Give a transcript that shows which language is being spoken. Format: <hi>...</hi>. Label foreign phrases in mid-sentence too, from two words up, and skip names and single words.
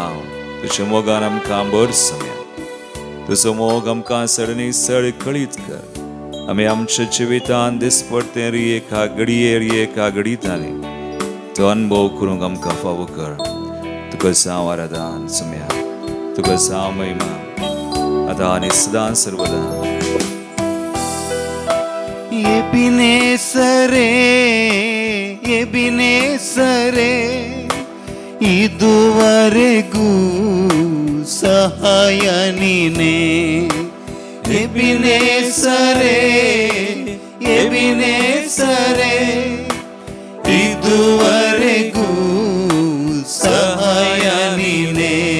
<kok>तुज्या मोगान आमकां भर सुम्या तुजो मोग आमकां सडनी सड कळीत कर. आमी आमच्या जिवितांत दिसपडटे एका घडींतांनी तो अनुभव करूंक आमकां फावो कर. तुका जावं आराधन सुम्या तुका जावं महिमा आतां आनी सदां सर्वदा.</kok> <kn>ಎಬಿನೇಸರೇ ಎಬಿನೇಸರೇ ಇದುವರೆಗೂ ಸಹಾಯ ನೀನೇ. ಎಬಿನೇಸರೇ ಎಬಿನೇಸರೇ ಇದುವರೆಗೂ ಸಹಾಯ ನೀನೇ.</kn>